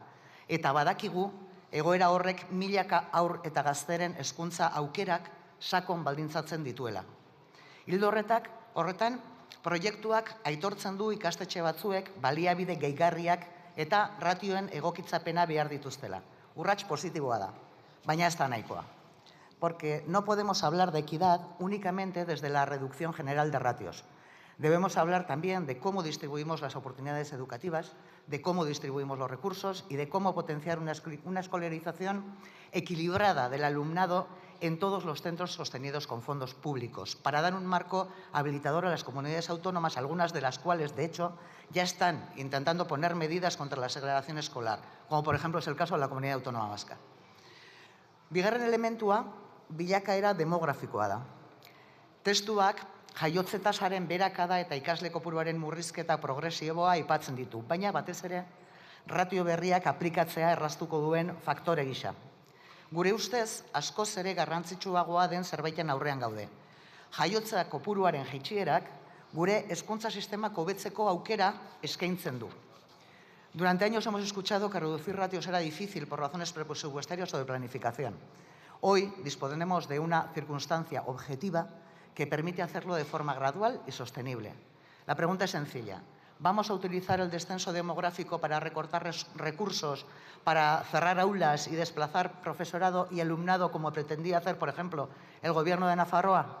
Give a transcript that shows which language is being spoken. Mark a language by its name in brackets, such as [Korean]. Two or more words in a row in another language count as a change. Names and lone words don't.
[Basque] Eta badakigu, egoera horrek milaka haur eta gazteren hezkuntza aukerak sakon baldintzatzen dituela. Ildo horretan, proiektuak aitortzen du ikastetxe batzuek baliabide gehigarriak eta ratioen egokitzapena behar dituztela. Urrats positiboa da, baina ez da nahikoa. [Spanish] Porque no podemos hablar de equidad únicamente desde la reducción general de ratios. Debemos hablar también de cómo distribuimos las oportunidades educativas, de cómo distribuimos los recursos y de cómo potenciar una escolarización equilibrada del alumnado en todos los centros sostenidos con fondos públicos, para dar un marco habilitador a las comunidades autónomas, algunas de las cuales, de hecho, ya están intentando poner medidas contra la segregación escolar, como por ejemplo es el caso de la Comunidad Autónoma Vasca. [Basque] Bigarren elementua, bilakaera demografikoa da. Testuak jaiotze tasaren beherakada eta ikasle kopuruaren murrizketa progresiboa aipatzen ditu, baina batez ere ratio berriak aplikatzea erraztuko duen faktore gisa. Gure ustez, askoz ere garrantzitsuagoa den zerbaiten aurrean gaude. Jaiotza kopuruaren jaitsierak gure hezkuntza sistema hobetzeko aukera eskaintzen du. [Spanish] Durante años hemos escuchado que reducir ratios era difícil por razones presupuestarias o de planificación. Hoy disponemos de una circunstancia objetiva que permite hacerlo de forma gradual y sostenible. La pregunta es sencilla. ¿Vamos a utilizar el descenso demográfico para recortar recursos, para cerrar aulas y desplazar profesorado y alumnado como pretendía hacer, por ejemplo, el Gobierno de Nafarroa?